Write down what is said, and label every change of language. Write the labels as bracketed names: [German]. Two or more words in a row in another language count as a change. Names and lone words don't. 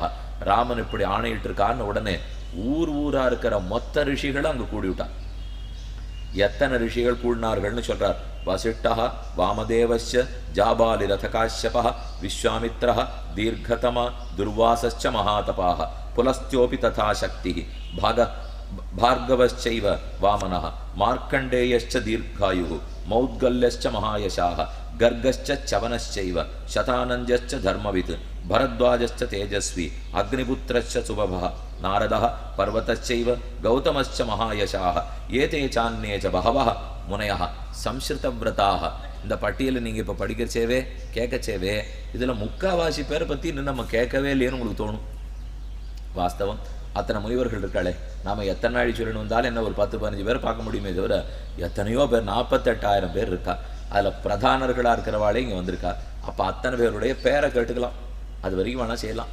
[Tamil] ராமன் இப்படி ஆணையிட்டு இருக்கான்னு உடனே ஊரா இருக்கிற மொத்த ரிஷிகளும் அங்கு கூடிவிட்டார். எத்தனை ரிஷிகள் கூடினார்கள்னு சொல்றார். [Sanskrit] वसिष्ठः वामदेवश्च जाबालि रथ काश्यपः विश्वामित्र दीर्घतमाः दुर्वासाश्च महातपाः पुलस्त्योऽपि तथा शक्ति भार्गवश्चैव वामनः मार्कण्डेयश्च दीर्घायुः मौद्गल्यश्च महायशाः गर्गश्च चवनश्चैव शतानन्द्यश्च धर्मवित् भरद्वाजश्च तेजस्वी अग्निपुत्रश्च सुबभः नारदः पर्वतश्चैव गौतमश्च महायशाः एते चान्ये च बहवः मुनयः संस्कृतव्रताः. [Tamil] இந்த பட்டியலை நீங்கள் இப்போ படிக்கிறச்சேவே கேட்கச்சேவே இதில் முக்காவாசி பேரை பற்றி இன்னும் நம்ம கேட்கவே இல்லைன்னு உங்களுக்கு தோணும். வாஸ்தவம், அத்தனை முனிவர்கள் இருக்காளே, நாம் எத்தனை நாள் சொல்லணும் வந்தாலும் என்ன ஒரு 10-15 பேர் பார்க்க முடியுமே தவிர எத்தனையோ பேர் 48,000 பேர் இருக்கா. அதில் பிரதானர்களாக இருக்கிறவாளே இங்கே வந்திருக்கா. அப்போ அத்தனை பேருடைய பேரை கேட்டுக்கலாம், அது வரைக்கும் வேணால் செய்யலாம்.